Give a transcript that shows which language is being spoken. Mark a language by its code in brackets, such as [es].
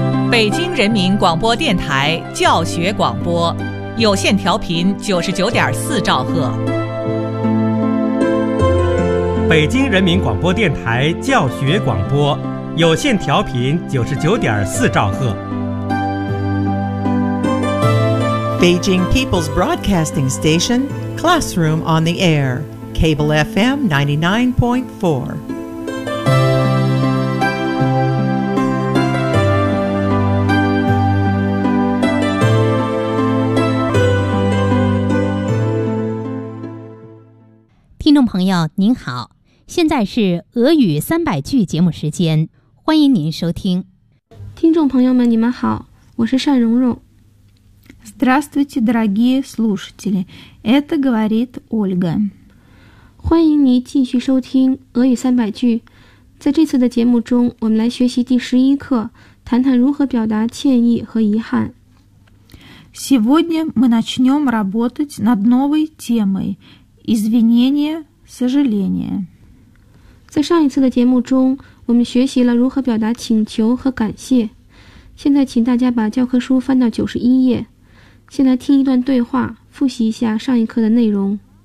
[zh] 北京人民广播电台教学广播，有线调频99.4兆赫。北京人民广播电台教学广播，有线调频99.4兆赫。 [en] Beijing People's Broadcasting Station, Classroom on the Air, Cable FM 99.4. [zh] 朋友您好，现在是俄语300句节目时间，欢迎您收听。听众朋友们你们好，我是单蓉蓉。 [ru] Здравствуйте, дорогие слушатели, это говорит Ольга. [zh] 欢迎您继续收听俄语300句。在这次的节目中，我们来学习第11课，谈谈如何表达歉意和遗憾。 [ru] Сегодня мы начнем работать над новой темой извинения сожаления. [zh] 在上一次的节目中，我们学习了如何表达请求和感谢。现在请大家把教科书翻到91页，先来听一段对话，复习一下上一课的内容。